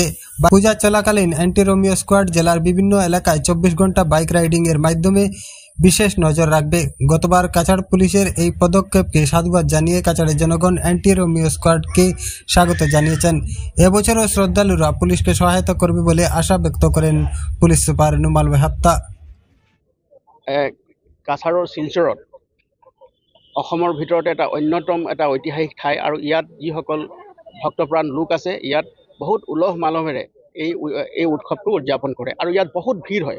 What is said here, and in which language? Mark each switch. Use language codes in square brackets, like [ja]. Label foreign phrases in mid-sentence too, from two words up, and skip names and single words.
[bn] পূজা চলাকালীন অ্যান্টি রোমিও স্কোয়াড জেলার বিভিন্ন এলাকায় 24 ঘন্টা বাইক রাইডিং এর মাধ্যমে বিশেষ নজর রাখবে। গতবার কাছাড় পুলিশের এই পদক্ষেপকে সাধুবাদ জানিয়ে কাছাড়ের জনগণ অ্যান্টি রোমিও স্কোয়াডকে স্বাগত জানিয়েছেন। এবছরও শ্রদ্ধালুরা পুলিশকে সহায়তা করবে বলে আশা ব্যক্ত করেন পুলিশ সুপার নুমাল মাহাত্তা। [as] কাছাড়ৰ শিলচৰত অসমৰ ভিতৰতে এটা অন্যতম এটা ঐতিহাসিক ঠাই আৰু ইয়াত যিসকল ভক্তপ্ৰাণ লোক আছে ইয়াত বহুত উলহ মালহেৰে এই উৎসৱটো উদযাপন কৰে আৰু ইয়াত বহুত ভিৰ হয়।